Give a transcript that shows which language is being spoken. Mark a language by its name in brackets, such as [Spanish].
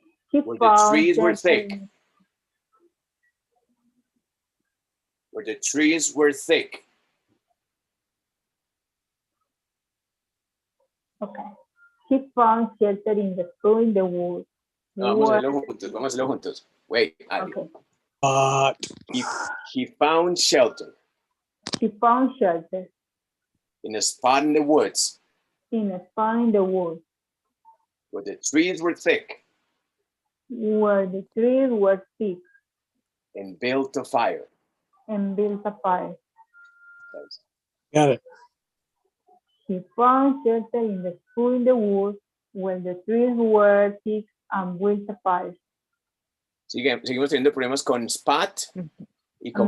[English] Where the trees were thick. shelter. Where the trees were thick. Okay. He found shelter in the school in the woods. [Spanish] No, vamos a hacerlo juntos. [English] Wait, Adi. Okay. He found shelter. He found shelter In a spot in the woods. in a spot in the woods Where the trees were thick. where the trees were thick And built a fire. and built a fire. Got it. He found shelter in the school in the woods where the trees were thick and built a fire. [Spanish] Seguimos teniendo problemas con spot y con